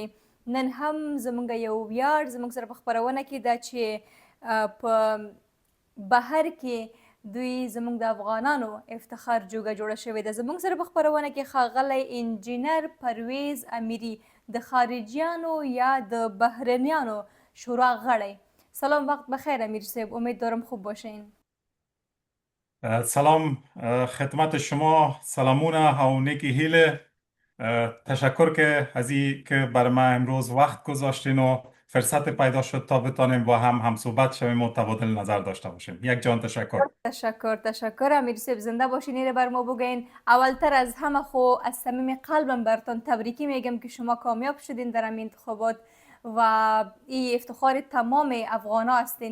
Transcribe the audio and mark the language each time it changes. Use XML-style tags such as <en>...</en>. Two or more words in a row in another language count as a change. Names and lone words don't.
<ps>نن هم زموږ یو ویاړ زموږ سره په خپرونه کې ده چې په بهر کې دوی زموږ د افغانانو افتخار جوړه شوې ده. زموږ سره په خپرونه کې ښاغلی انجینر پرویز امیري د خارجیانو یا د بهرنیانو شورا غړی.</ps> <fa>سلام، وقت بخیر امیر صاحب، امید دارم خوب باشین. سلام خدمت شما،</fa> <ps>سلامونه و نیکی هیله.</ps> <fa>تشکر که از این که برای ما امروز وقت گذاشتین و فرصت پیدا شد تا بتانیم با هم صحبت شویم و تبادل نظر داشته باشیم. یک جان تشکر. تشکر امیر صاحب، زنده باشین. اینه بر ما بگین. اولتر از همه خو از صمیم قلبم براتون تبریکی میگم که شما کامیاب شدین در این انتخابات و این افتخار تمام افغانا هستین.</fa>